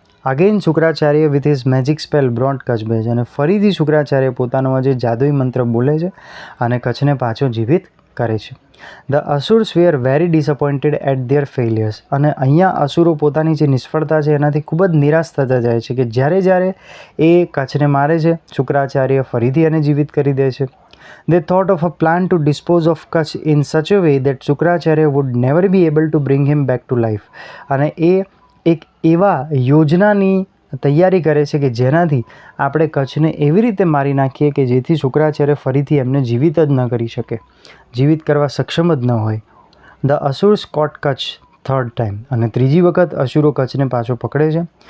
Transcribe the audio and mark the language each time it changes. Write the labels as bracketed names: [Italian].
[English] Again Shukracharya with his magic spell brought Kacha back. [Gujarati] અને ફરીથી શુક્રાચાર્ય પોતાનો જે જાદુઈ મંત્ર બોલે છે અને કચ્છને પાછો જીવિત કરે છે. [English] The asuras were very disappointed at their failures. [Gujarati] અને અહીંયા અસુરો પોતાની જે નિષ્ફળતા છે એનાથી ખૂબ જ નિરાશ થતા જાય છે કે જ્યારે એ કચ્છને મારે છે, શુક્રાચાર્ય ફરીથી એને જીવિત કરી દે છે. [English] They thought of a plan to dispose of Kutch in such a way that Shukracharya would never be able to bring him back to life. [Gujarati] અને એ એક એવા યોજનાની તૈયારી કરે છે કે જેનાથી આપણે કચ્છને એવી રીતે મારી નાખીએ કે જેથી શુક્રાચાર્ય ફરીથી એમને જીવિત જ ન કરી શકે, જીવિત કરવા સક્ષમ જ ન હોય. [English] The asurs caught Kutch third time. [Gujarati] અને ત્રીજી વખત અસુરો કચ્છને પાછો પકડે છે.